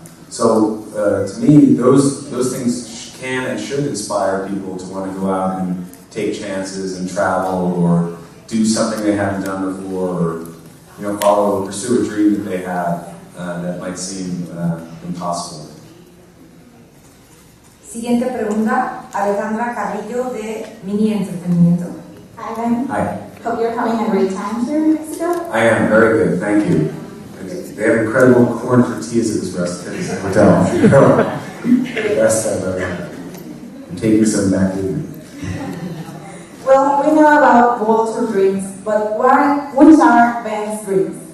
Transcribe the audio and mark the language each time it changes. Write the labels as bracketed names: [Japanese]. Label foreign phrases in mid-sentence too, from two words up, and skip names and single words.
[English] So to me, those things can and should inspire people to want to go out and take chances and travel, or do something they haven't done before, or, you know, pursue a dream that they have that might seem impossible. [Spanish] Siguiente pregunta, Alejandra Carrillo de Mini Entretenimiento. [English] Hi, Ben. Hi. Hope you're having a great time here in Mexico. I am very good, thank you. They have incredible corn tortillas at this hotel. Best I've ever had. I'm taking some back with me. Well, we know about Walter's dreams, but which are Ben's dreams?